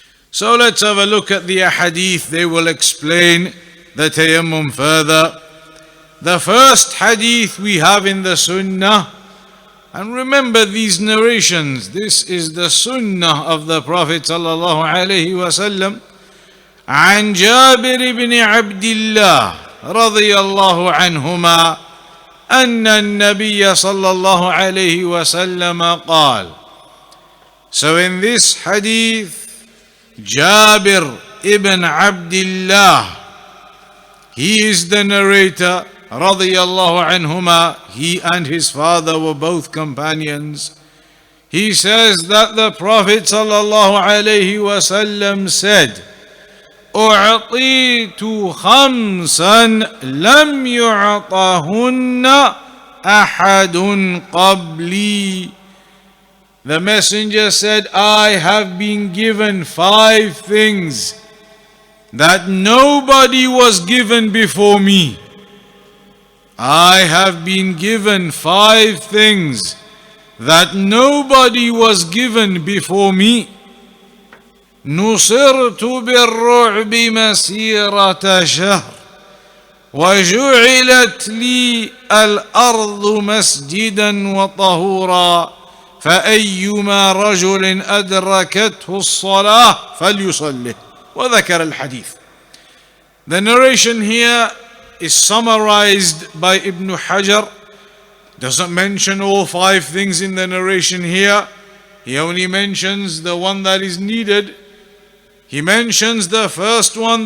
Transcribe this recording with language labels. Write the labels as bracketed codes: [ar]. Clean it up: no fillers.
[en] So let's have a look at the hadith. They will explain the tayammum further. The first hadith we have in the Sunnah, and remember these narrations, this is the Sunnah of the Prophet sallallahu alaihi wasallam. [ar] عن جابر بن عبد الله رضي الله عنهما أن النبي صلى الله عليه وسلم قال. [en] So in this hadith, Jabir ibn Abdullah, he is the narrator, radiyallahu anhuma. He and his father were both companions. He says that the Prophet sallallahu alayhi wasallam said, [ar] أعطيت خمسا لم يعطهن أحد قبلي. [en] The messenger said, I have been given 5 things that nobody was given before me. I have been given 5 things that nobody was given before me. [ar] نصرت بالرعب مسيرة شهر وجعلت لي الأرض مسجدا وطهورا فأيما رجل أدركته الصلاة فليصلي. وذكر الحديث. [en] The narration here is summarized by Ibn Hajar. Doesn't mention all 5 things in the narration here. He only mentions the one that is needed. He mentions the first one.